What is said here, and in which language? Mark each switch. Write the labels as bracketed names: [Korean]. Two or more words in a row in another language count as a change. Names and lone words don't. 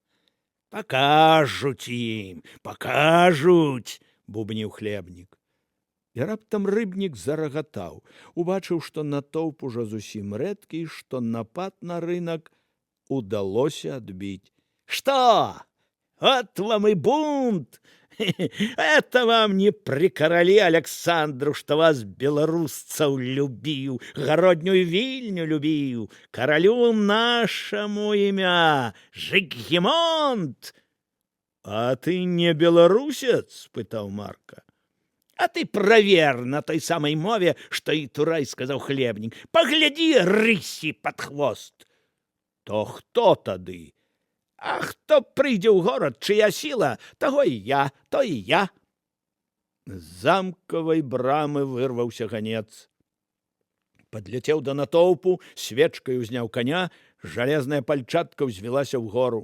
[Belarusian] Пакажуць ім, пакажуць, бубніў хлебнік. І раптам рыбнік зарагатаў, убачыў, што натоўп ужо зусім рэдкі, што напад на рынак удалося адбіць. Што? [Russian] Вот вам и бунт! Это вам не при короле Александру, что вас, белорусцев, любил, городнюю Вильню любил, королю нашему имя Жигемонт. [Belarusian] А ты не белорусец? — спытаў Марка. [Russian] А ты провер на той самой мове, что и Турай, — сказал хлебник. Погляди рыси под хвост. [Belarusian] То хто тады? А хто прыйдзе ў горад, чыя сіла, таго і я, то і я. З замкавай брамы вырваўся ганец. Падляцеў да натоўпу, свечкай узняў коня, жалезная пальчатка ўзвілася ўгору.